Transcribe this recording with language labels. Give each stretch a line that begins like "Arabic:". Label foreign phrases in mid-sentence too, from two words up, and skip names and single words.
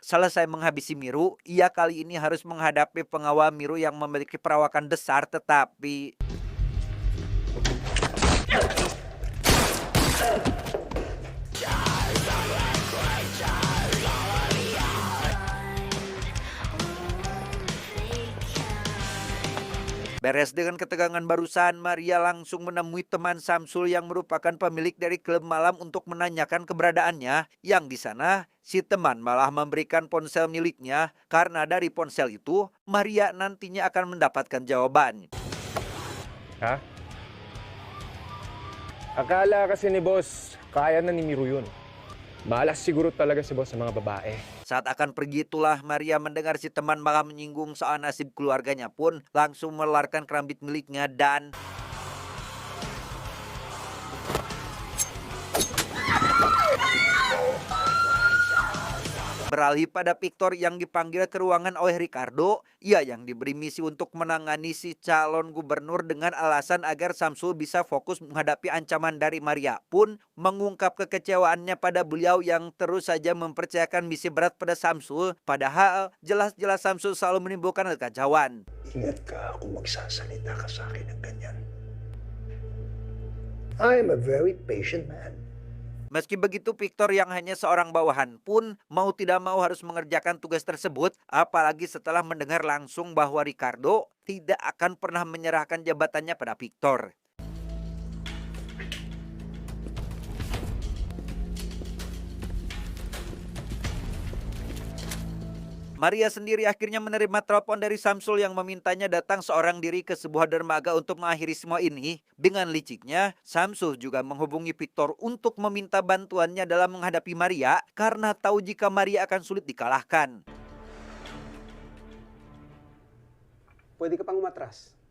Indonesian: Selesai menghabisi Miru, ia kali ini harus menghadapi pengawal Miru yang memiliki perawakan besar tetapi beres dengan ketegangan barusan, Maria langsung menemui teman Samsul yang merupakan pemilik dari klub malam untuk menanyakan keberadaannya. Yang di sana, si teman malah memberikan ponsel miliknya karena dari ponsel itu, Maria nantinya akan mendapatkan jawaban. Ha?
Filipino: Akala kasi ni boss, kaya na ni Miru yun. Malas siguro talaga si boss sa mga babae.
Indonesian: Saat akan pergi itulah Maria mendengar si teman malah menyinggung soal nasib keluarganya pun langsung melarkan kerambit miliknya dan beralih pada Victor yang dipanggil ke ruangan oleh Ricardo. Ia yang diberi misi untuk menangani si calon gubernur dengan alasan agar Samsul bisa fokus menghadapi ancaman dari Maria pun mengungkap kekecewaannya pada beliau yang terus saja mempercayakan misi berat pada Samsul. Padahal jelas-jelas Samsul selalu menimbulkan kekacauan.
Filipino: Ingat ka kung magsasalita ka sa akin ng ganyan.
English: I am a very patient man.
Indonesian: Meski begitu, Victor yang hanya seorang bawahan pun mau tidak mau harus mengerjakan tugas tersebut, apalagi setelah mendengar langsung bahwa Ricardo tidak akan pernah menyerahkan jabatannya pada Victor. Maria sendiri akhirnya menerima telepon dari Samsul yang memintanya datang seorang diri ke sebuah dermaga untuk mengakhiri semua ini. Dengan liciknya, Samsul juga menghubungi Victor untuk meminta bantuannya dalam menghadapi Maria karena tahu jika Maria akan sulit dikalahkan.
Filipino: Pwede ka pang umatras.